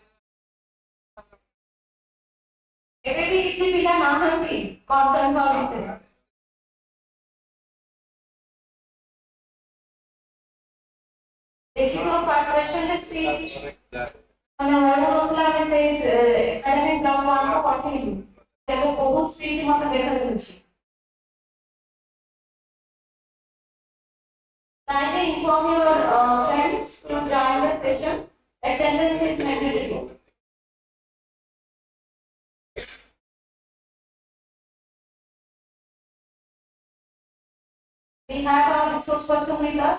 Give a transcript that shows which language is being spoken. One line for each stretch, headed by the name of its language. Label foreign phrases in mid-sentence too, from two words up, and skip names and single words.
Odia: ଏବେ ବି କିଛି ପିଲା ନାହାନ୍ତି
English: conference hall
Odia: ଭିତରେ। ଦେଖିବ
English: first session
Odia: ସିଟ୍ ମାନେ ରହୁନଥିଲା ଆମେ ସେଇ
English: academic block
Odia: ମାନଙ୍କୁ ପଠେଇଲୁ ତେବେ ବହୁତ ସିଟ୍ ମତେ ଦେଖାଯାଉଛି।
English: Kindly inform your friends to join the session. Attendance is mandatory. We have our resource person with us.